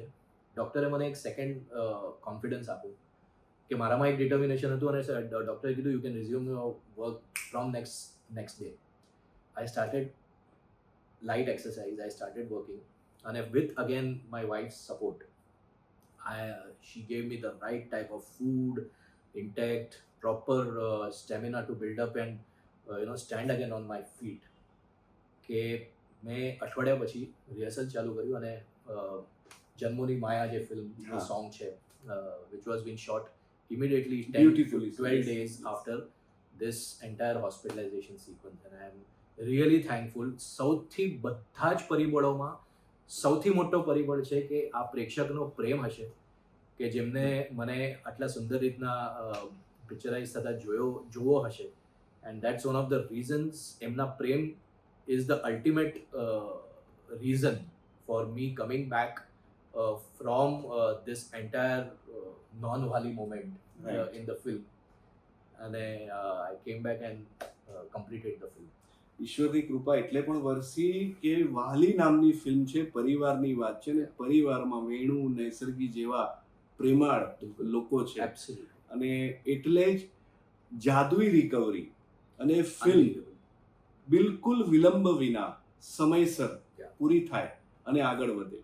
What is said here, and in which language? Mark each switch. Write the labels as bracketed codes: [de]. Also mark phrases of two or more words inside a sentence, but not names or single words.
[gu] ડૉક્ટરે મને એક [en] second confidence [gu] આપ્યું કે મારામાં એક ડિટર્મિનેશન હતું, અને ડૉક્ટરે કીધું [en] you can resume your work from next day. I started light exercise, I started working, અને with again my wife's support she gave me the right type of food, intact, proper stamina to build up and stand again on my feet. [gu] કે મેં અઠવાડિયા પછી રિહર્સલ ચાલુ કર્યું, અને જન્મોની માયા જે ફિલ્મ સોંગ છે [en] which was been shot immediately 12 days after this entire hospitalization sequence, and I am really thankful. [gu] સૌથી બધા જ પરિબળોમાં સૌથી મોટો પરિબળ છે કે આ પ્રેક્ષકનો પ્રેમ હશે કે જેમને મને આટલા સુંદર રીતના પિક્ચરાઇઝ થતા જોવો હશે, [en] and that's one of the reasons. [gu] એમના પ્રેમ [en] is the ultimate reason for me coming back from this entire non-Wali moment in the film, and I came back and completed the film. [gu] ઈશ્વરની કૃપા એટલે પણ વરસી કે વાલી નામની ફિલ્મ છે, પરિવારની વાત છે, ને પરિવારમાં વેણુ નૈસર્ગી જેવા પ્રેમાળ લોકો છે, અને એટલે જ જાદુઈ રિકવરી અને ફિલ્મ બિલકુલ વિલંબ વિના સમયસર પૂરી થાય અને આગળ વધે.